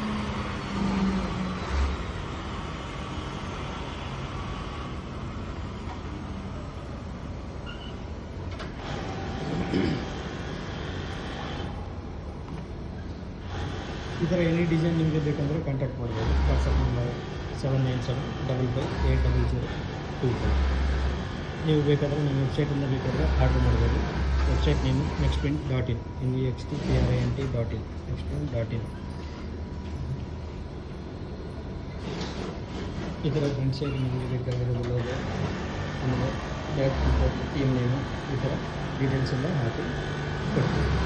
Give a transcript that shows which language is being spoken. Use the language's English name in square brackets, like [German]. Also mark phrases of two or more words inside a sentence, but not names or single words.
[Kannada] ಈ ಥರ [English] any design [Kannada] ನಿಮಗೆ ಬೇಕಂದರೆ ಕಾಂಟ್ಯಾಕ್ಟ್ ಮಾಡ್ಬೋದು. ವಾಟ್ಸಪ್ ನಂಬರ್ 7975550025. ನೀವು ಬೇಕಾದರೆ ನಮ್ಮ ವೆಬ್ಸೈಟಿಂದ ಬೇಕಾದರೆ ಆರ್ಡ್ರ್ ಮಾಡ್ಬೋದು. [English] website name [Kannada] nextprint.in nextprint.in nextprint.in. ಈ ಥರ [English] front side [Kannada] ನಿಮಗೆ ಬೇಕಾಗಿರೋದು ಲೋಗೋ, ಆಮೇಲೆ [English] back team name, [Kannada] ಈ ಥರ ಡೀಟೇಲ್ಸ್ ಎಲ್ಲ ಹಾಕಿ ಕೊಡ್ತೀವಿ.